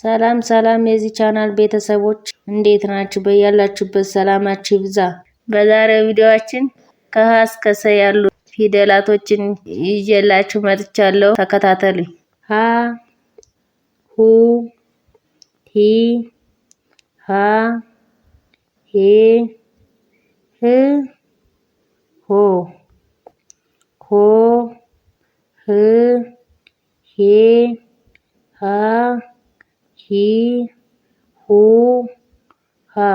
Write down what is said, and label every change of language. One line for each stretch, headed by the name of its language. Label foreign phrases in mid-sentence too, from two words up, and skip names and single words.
Amharic: ሰላም ሰላም የዚህ ቻናል ቤተሰቦች እንዴት ናችሁ? በያላችሁበት ሰላማችሁ ይብዛ። በዛሬው ቪዲዮአችን ከሀ እስከ ሰ ያሉ ፊደላቶችን ይዤላችሁ መጥቻለሁ። ተከታተሉኝ። ሀ ሁ ሂ ሃ ሄ ህ ሆ ሆ ህ ሄ ሃ ሂ ሁ ሃ